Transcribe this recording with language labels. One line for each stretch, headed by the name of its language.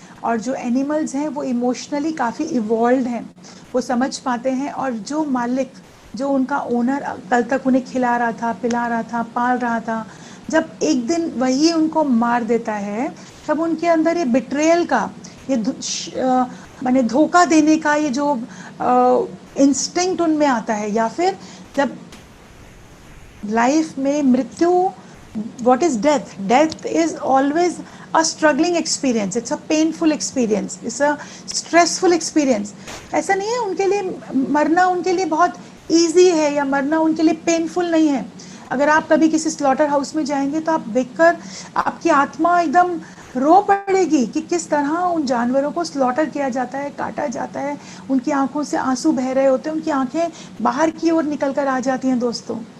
Hindi: और जो एनिमल्स हैं वो इमोशनली काफ़ी इवॉल्व हैं, वो समझ पाते हैं, और जो मालिक, जो उनका ओनर कल तक उन्हें खिला रहा था, पिला रहा था, पाल रहा था, जब एक दिन वही उनको मार देता है, तब उनके अंदर ये बिट्रेयल का, ये माने धोखा देने का ये जो इंस्टिंक्ट उनमें आता है। या फिर जब लाइफ में मृत्यु,
English: what is death? Death is always a struggling experience, it's a painful experience, it's a stressful experience।
Hindi: ऐसा नहीं है उनके लिए मरना उनके लिए बहुत ईजी है, या मरना उनके लिए पेनफुल नहीं है। अगर आप कभी किसी स्लॉटर हाउस में जाएंगे तो आप देखकर आपकी आत्मा एकदम रो पड़ेगी कि किस तरह उन जानवरों को स्लॉटर किया जाता है, काटा जाता है, उनकी आंखों से आंसू बह रहे होते हैं, उनकी आंखें बाहर की ओर निकल कर आ जाती हैं दोस्तों।